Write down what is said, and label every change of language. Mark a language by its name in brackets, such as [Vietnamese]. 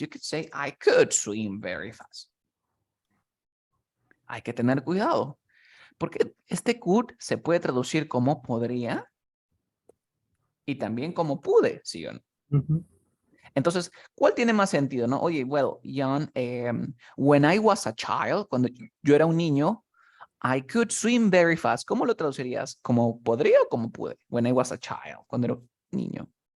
[English] You could say, I could swim very fast. [Spanish] Hay que tener cuidado, porque este could se puede traducir como podría y también como pude, ¿sí o no? Entonces, ¿cuál tiene más sentido, no? Oye, [English] well, Jan, when I was a child, [Spanish] cuando yo era un niño, [English] I could swim very fast. [Spanish] ¿Cómo lo traducirías? ¿Como podría o como pude? [English] When I was a child, [Spanish] cuando era un niño.